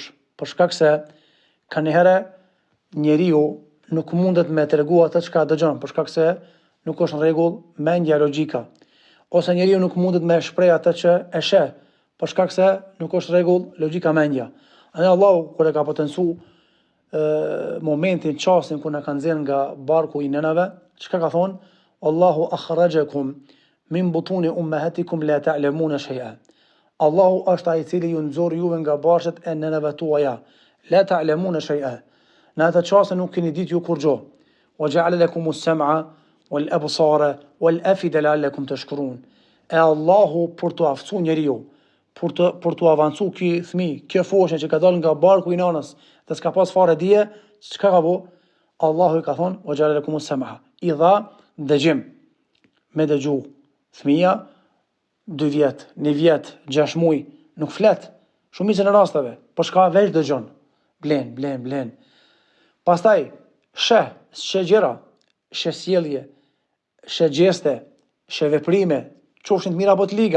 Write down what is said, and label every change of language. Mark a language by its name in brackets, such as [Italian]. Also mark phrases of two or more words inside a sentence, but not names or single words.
[Albanian] Për shkak se kanjëherë njeriu nuk mundet me tregu atë çka dëgjon, për shkak se nuk është në rregull mendja, logjika. Ose njeriu nuk mundet me shpreh atë që e sheh, për shkak se nuk është në rregull logjika, mendja. Andaj Allahu kur e ka potencu momentin, çastin kur na ka nxjerrë nga barku i nënave, çka ka thonë? [Arabic] الله أخرجكم من بطون أمهاتكم لا تعلمون شيئا. [Albanian] Allahu është ai i cili ju nxorr juve nga barqet e nënave tuaja. [Arabic] لا تعلمون شيئا. [Albanian] Në atë çast nuk keni ditë ju kur gjë. [Arabic] وجعل لكم السمع والأبصار والأفئدة لعلكم تشكرون. [Albanian] E Allahu për të aftësuar njeriu, për të avancu ky fëmijë, kjo foshnjë që ka dalë nga barku i nënës, dhe s'ka pas fare dije, çka ka bu? Allahu i ka thonë: [Arabic] "وجعل لكم السمع." [Albanian] I dha dëgjim. Me dëgju. Fëmia 2 vjet, 1 vjet, 6 muaj nuk flet. Shumicën e rasteve, por çka veç dëgjon. Blen. Pastaj sheh gjëra, sheh sjellje, sheh gjeste, sheh veprime, qofshin të mira apo të liga.